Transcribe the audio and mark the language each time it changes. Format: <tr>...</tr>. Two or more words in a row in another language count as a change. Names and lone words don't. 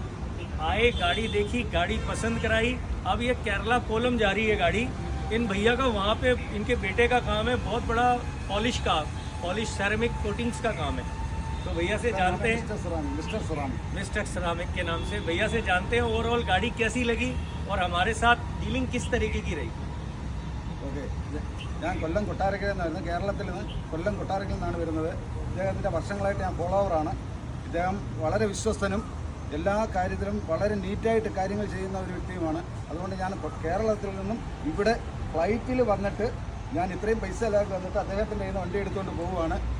<hi>आए, गाड़ी देखी, गाड़ी पसंद कराई। अब ये केरला कोल्लम जा रही है गाड़ी। इन भैया का वहाँ पे इनके बेटे का काम है, बहुत बड़ा</hi> <en>polish ceramic coatings</en> <hi>का काम है। तो भैया से जानते हैं, मिस्टर सरामिक के नाम से भैया से जानते हैं ओवरऑल गाड़ी कैसी लगी और हमारे साथ डीलिंग किस तरीके की रही।</hi> <ml>ഓക്കെ, ഞാൻ കൊല്ലം കൊട്ടാരക്കരയിൽ നിന്നായിരുന്നു. കേരളത്തിൽ നിന്ന് കൊല്ലം കൊട്ടാരക്കരയിൽ നിന്നാണ് വരുന്നത്. ഇദ്ദേഹത്തിൻ്റെ വർഷങ്ങളായിട്ട് ഞാൻ ഫോളോവറാണ്. ഇദ്ദേഹം വളരെ വിശ്വസ്തനും എല്ലാ കാര്യത്തിലും വളരെ നീറ്റായിട്ട് കാര്യങ്ങൾ ചെയ്യുന്ന ഒരു വ്യക്തിയുമാണ്. അതുകൊണ്ട് ഞാൻ കേരളത്തിൽ നിന്നും ഇവിടെ ഫ്ലൈറ്റിൽ വന്നിട്ട് ഞാൻ ഇത്രയും പൈസ എല്ലാവർക്കും വന്നിട്ട് അദ്ദേഹത്തിൻ്റെ കയ്യിൽ നിന്ന് വണ്ടി എടുത്തുകൊണ്ട് പോവുകയാണ്.</ml>